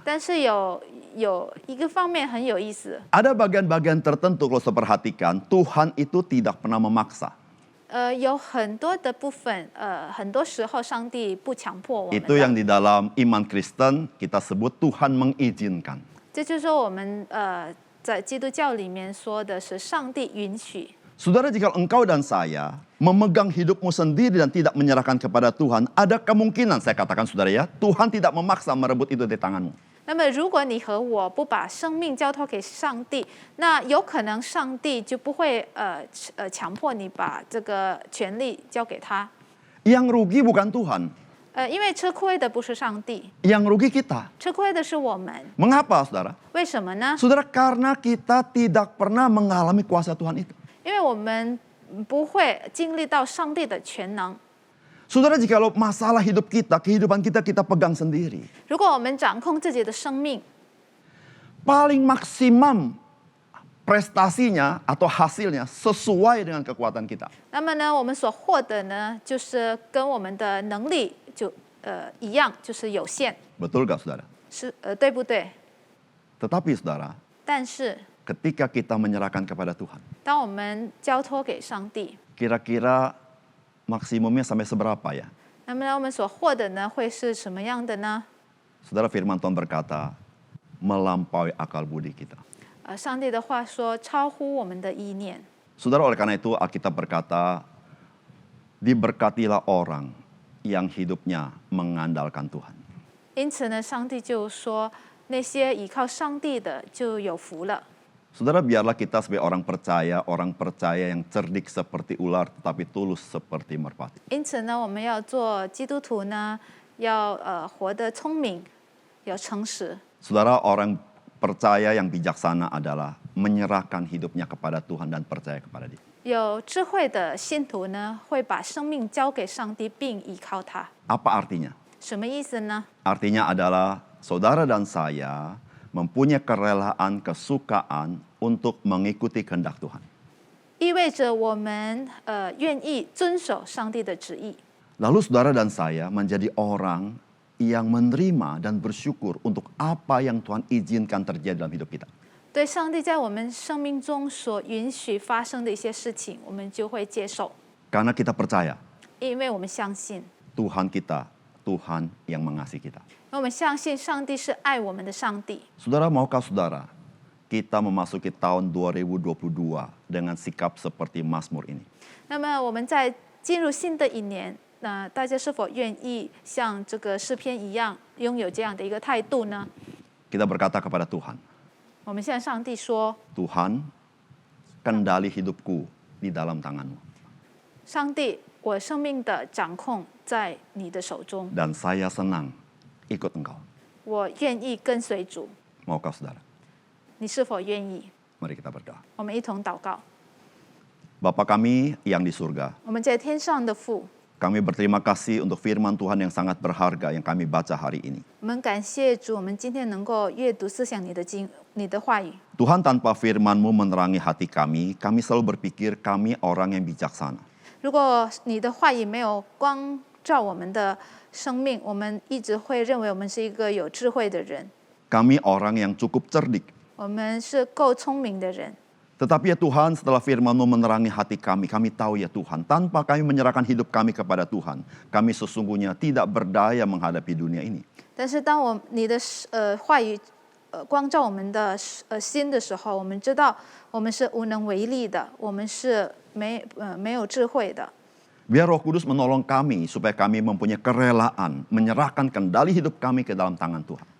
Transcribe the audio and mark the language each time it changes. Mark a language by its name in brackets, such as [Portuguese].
[Chinese] 但是有一个方面很有意思， [Indonesian] Ada bagian-bagian tertentu kalau saya perhatikan, Tuhan itu tidak pernah memaksa. [Chinese] 有很多的部分，很多时候上帝不强迫我们 [Indonesian] Itu yang [Chinese] 的。 [Indonesian] di dalam iman Kristen kita sebut Tuhan mengizinkan. [Chinese] 这就是说我们在基督教里面说的是上帝允许。 [Indonesian] Saudara, jika engkau dan saya memegang hidupmu sendiri dan tidak menyerahkan kepada Tuhan, ada kemungkinan, saya katakan saudara ya, Tuhan tidak memaksa merebut itu dari tanganmu. [Chinese] 那么，如果你和我不把生命交托给上帝，那有可能上帝就不会强迫你把这个权利交给他。 [Indonesian] Yang rugi bukan Tuhan, [Chinese] 因为吃亏的不是上帝， [Indonesian] yang rugi kita. [Chinese] 吃亏的是我们。 [Indonesian] Mengapa, saudara? [Chinese] 为什么呢？ [Indonesian] Saudara, karena kita tidak pernah mengalami kuasa Tuhan itu. [Chinese] 因为我们不会经历到上帝的全能。 [Indonesian] Saudara, jikalau masalah hidup kita, kehidupan kita, kita pegang sendiri. [Chinese] 如果我们掌控自己的生命， [Indonesian] Paling maksimum prestasinya atau hasilnya sesuai dengan kekuatan kita. [Chinese] 那么呢，我们所获得呢，就是跟我们的能力就一样，就是有限， [Indonesian] Betul gak, saudara? [Chinese] 是对不对？ [Indonesian] Tetapi, saudara, [Chinese] 但是 [Indonesian] ketika kita menyerahkan kepada Tuhan, [Chinese] 当我们交托给上帝， [Indonesian] kira-kira maksimumnya sampai seberapa ya? [Chinese] 那么呢，我们所获得呢，会是什么样的呢？ [Indonesian] Saudara, firman Tuhan berkata, melampaui akal budi kita. [Chinese] 上帝的话说，超乎我们的意念。 [Indonesian] Saudara, oleh karena itu Alkitab berkata, diberkatilah orang yang hidupnya mengandalkan Tuhan. [Chinese] 因此呢，上帝就说，那些倚靠上帝的就有福了。 [Indonesian] Saudara, biarlah kita sebagai orang percaya yang cerdik seperti ular, tetapi tulus seperti merpati. [Chinese] 因此呢，我们要做基督徒呢，要活得聪明，要诚实。 [Indonesian] Saudara, orang percaya yang bijaksana adalah menyerahkan hidupnya kepada Tuhan dan percaya kepada Dia. [Chinese] 有智慧的信徒呢，会把生命交给上帝，并依靠他。 [Indonesian] Apa artinya? [Chinese] 什么意思呢？ [Indonesian] Artinya adalah saudara dan saya mempunyai kerelaan, kesukaan untuk mengikuti kehendak Tuhan. [Chinese] 意味着我们愿意遵守上帝的旨意。 [Indonesian] Lalu saudara dan saya menjadi orang yang menerima dan bersyukur untuk apa yang Tuhan izinkan terjadi dalam hidup kita. [Chinese] 对上帝在我们生命中所允许发生的一些事情，我们就会接受， [Indonesian] Karena kita percaya [Chinese] 因为我们相信， [Indonesian] Tuhan kita, Tuhan yang mengasihi kita. [Chinese] 因为我们相信上帝是爱我们的上帝。 [Indonesian] Saudara, maukah saudara kita memasuki tahun 2022 dengan sikap seperti Mazmur ini? [Chinese] 那么我们在进入新的一年，那大家是否愿意像这个诗篇一样，拥有这样的一个态度呢？ [Indonesian] Kita berkata kepada Tuhan, [Chinese] 我们向上帝说： [Indonesian] Tuhan, kendali hidupku di dalam tangan-Mu. [Chinese] 上帝，我生命的掌控在你的手中， [Indonesian] Dan saya senang ikut Engkau. [Chinese] 我愿意跟随主。 [Indonesian] Maukah saudara? [Chinese] 你是否愿意？ [Indonesian] Mari kita berdoa. [Chinese] 我们一同祷告。 [Indonesian] Bapa kami yang di surga, [Chinese] 我们在天上的父， [Indonesian] kami berterima kasih untuk firman Tuhan yang sangat berharga yang kami baca hari ini. [Chinese] 我们感谢主，我们今天能够阅读思想你的话语。 [Indonesian] Tuhan, tanpa firman-Mu menerangi hati kami, kami selalu berpikir kami orang yang bijaksana. [Chinese] 如果你的话语没有光照我们的生命，我们一直会认为我们是一个有智慧的人， [Indonesian] Kami orang yang cukup cerdik. [Chinese] 我们是够聪明的人。 [Indonesian] Tetapi ya Tuhan, setelah firman-Mu menerangi hati kami, kami tahu ya Tuhan, tanpa kami menyerahkan hidup kami kepada Tuhan, kami sesungguhnya tidak berdaya menghadapi dunia ini. [Chinese] 但是当你的话语光照我们的心的时候，我们知道我们是无能为力的，我们是没有智慧的。 [Indonesian] Biar Roh Kudus menolong kami supaya kami mempunyai kerelaan menyerahkan kendali hidup kami ke dalam tangan Tuhan.